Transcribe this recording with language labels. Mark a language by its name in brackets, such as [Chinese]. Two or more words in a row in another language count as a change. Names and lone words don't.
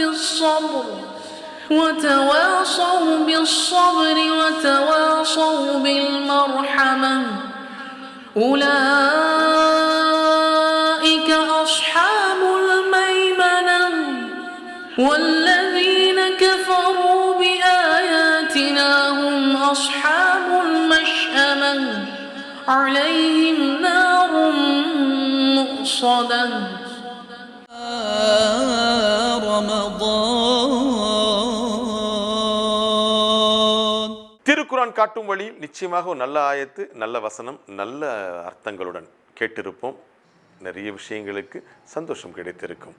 [Arabic] بالصبر وتواصوا بالمرحمة أولئك أصحاب الميمنة والذين كفروا بآياتنا هم أصحاب المشأمة عليهم نار مؤصدة [Tamil] திருக்குரான் காட்டும் வழியில் நிச்சயமாக ஒரு நல்ல ஆயத்து, நல்ல வசனம், நல்ல அர்த்தங்களுடன் கேட்டிருப்போம். நிறைய விஷயங்களுக்கு சந்தோஷம் கிடைத்திருக்கும்.